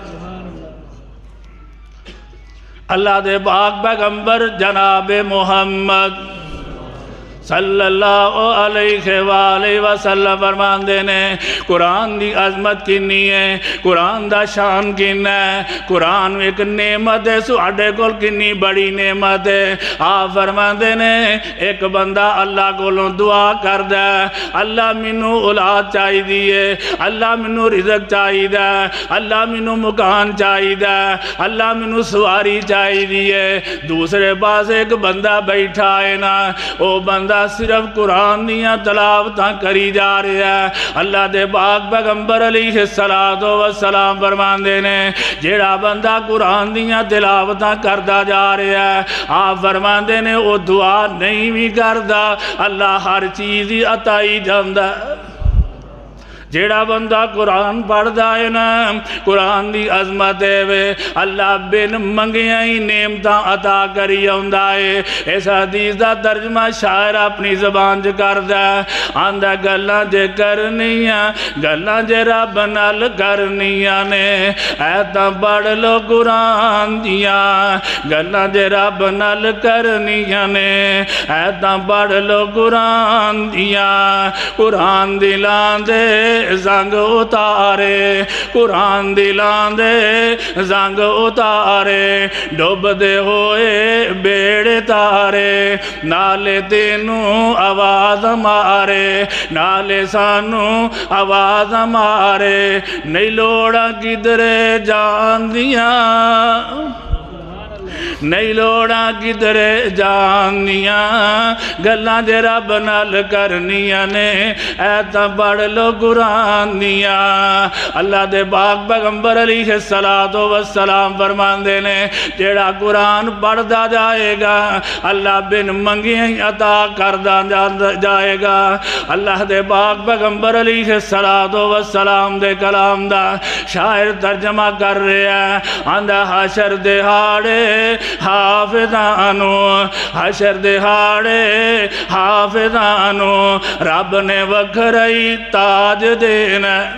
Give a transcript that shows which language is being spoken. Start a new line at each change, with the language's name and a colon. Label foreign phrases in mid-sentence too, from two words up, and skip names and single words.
Punjabi: اللہ دے پاک پیغمبر جناب محمد صلی اللہ علیہ وآلہ وسلم فرماندے نے قرآن دی عظمت کنی ہے، قرآن دا شان کن ہے، قرآن ایک نعمت ہے، ساڈے کول کنی بڑی نعمت ہے۔ آپ فرماندے نے ایک بندہ اللہ کولوں دعا کردا ہے، اللہ مینوں اولاد چاہی دیئے، اللہ مینوں رزق چاہی دا، اللہ مینوں مکان چاہی دا، اللہ مینوں سواری چاہی دیئے، دوسرے پاس ایک بندہ بیٹھا ہے نا، او بندہ صرف قرآن دیاں تلاوتاں کری جا رہا ہے۔ اللہ دے پاک پیغمبر علیہ السلام فرماندے نے جیڑا بندہ قرآن دیاں تلاوتاں کردا جا رہا ہے، آپ فرماندے نے وہ دعا نہیں بھی کردا، اللہ ہر چیز ہی عطائی جاندا ہے۔ جیڑا بندہ قرآن پڑھدا ہے نا، قرآن دی عظمت ہے وے، اللہ بن منگیاں ہی نعمتاں عطا کری آندا ہے۔ اس حدیث دا ترجمہ شاعر اپنی زبان چ کردا ہے، آندا گلاں جے کرنیاں گلاں جے رب نال کرنیاں نے، اے تاں پڑھ لو قرآن دیاں گلاں جے رب نال کرنیاں نے، اے تاں پڑھ لو قرآن دیاں، قرآن دلاں دے زنگ اتارے، قرآن دلان دے زنگ اتارے، ڈوب دے ہوئے بیڑے تارے، نالے تینوں آواز مارے، نالے سانوں آواز مارے، نہیں لوڑا کدرے جان دیاں، نہیں لوڑا کدرے جان دیاں، گلاں جے رب نال کرنیاں نے، اے تاں پڑھ لو قرآن دیاں۔ اللہ دے پاک پیغمبر علیہ السلام فرماندے نے جیڑا قرآن پڑھدا جائے گا اللہ بن منگیاں عطا کردا جائے گا۔ اللہ دے پاک پیغمبر علیہ السلام دے کلام دا شاعر ترجمہ کر رہا ہے، آندا حشر دہاڑے حافظانو، حشر دہاڑے حافظانو، رب نے وکھرائی تاج دینا،